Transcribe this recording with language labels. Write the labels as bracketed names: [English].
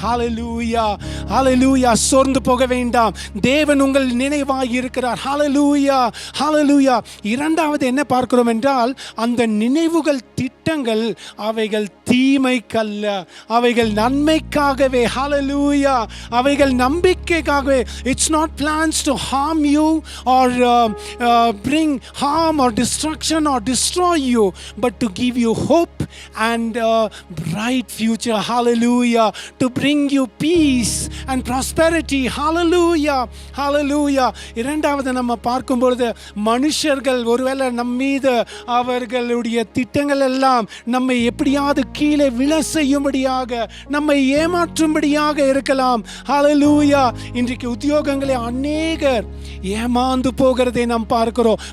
[Tamil] ஹalleluya ஹalleluya. சோர்ந்து போக வேண்டாம், தேவன் உங்கள் நினைவாய் இருக்கிறார். ஹalleluya ஹalleluya. இரண்டாவது என்ன பார்க்கிறோம் என்றால், அந்த நினைவுகள், திட்டங்கள் அவைகள் தீமைக்கல்ல, அவைகள் நன்மைக்காகவே. ஹalleluya. அவைகள் நம்பிக்கைக்காகவே. [English] It's not plans to harm you or bring harm or destruction or destroy you, but to give you hope and a bright future. Hallelujah. To bring you peace and prosperity. Hallelujah. Hallelujah. [Tamil] இரண்டாவது நம்ம பார்க்கும் பொழுது, மனுஷர்கள் ஒருவேளை நம்மீது அவர்களுடைய திட்டங்கள் எல்லாம் நம்மை எப்படி எப்படியாவது கீழே விழ செய்யும்படியாக, நம்மை ஏமாற்றும்படியாக இருக்கலாம். ஹல்லேலூயா. இன்றைக்கு உத்தியோகங்களை அநேகர் ஏமாந்து போகிறதை நாம் பார்க்கிறோம்.